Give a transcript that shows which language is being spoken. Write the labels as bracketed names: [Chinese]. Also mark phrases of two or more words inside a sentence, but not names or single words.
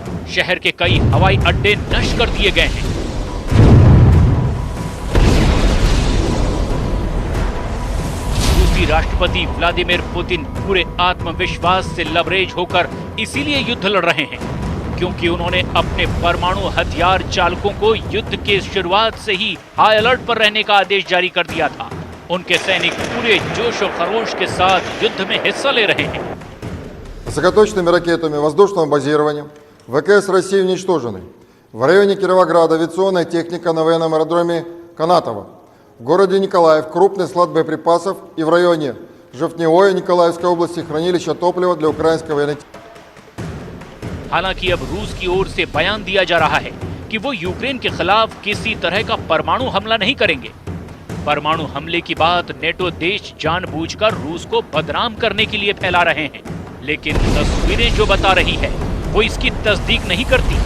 [Hindi] शहर के कई हवाई अड्डे नष्ट कर दिए गए हैं। रूसी राष्ट्रपति व्लादिमीर पुतिन पूरे आत्मविश्वास से लबरेज होकर इसीलिए युद्ध लड़ रहे हैं क्योंकि उन्होंने अपने परमाणु हथियार चालकों को युद्ध के शुरुआत से ही [English] high alert [Hindi] पर रहने का आदेश जारी कर दिया था। उनके सैनिक पूरे जोश और खरोश के साथ युद्ध में हिस्सा ले रहे हैं। [Russian] Высокоточными ракетами воздушного базирования ВКС России уничтожены. В районе Кировограда авиационная техника на военном аэродроме Канатово. В городе Николаев крупный склад боеприпасов и в районе Жовтневое Николаевской области хранилище топлива для украинской военной. [Hindi] हालांकि अब रूस की ओर से बयान दिया जा रहा है कि वो यूक्रेन के खिलाफ किसी तरह का परमाणु हमला नहीं करेंगे। परमाणु हमले की बात नेटो देश जानबूझकर रूस को बदनाम करने के लिए फैला रहे हैं, लेकिन तस्वीरें जो बता रही है वो इसकी तस्दीक नहीं करती।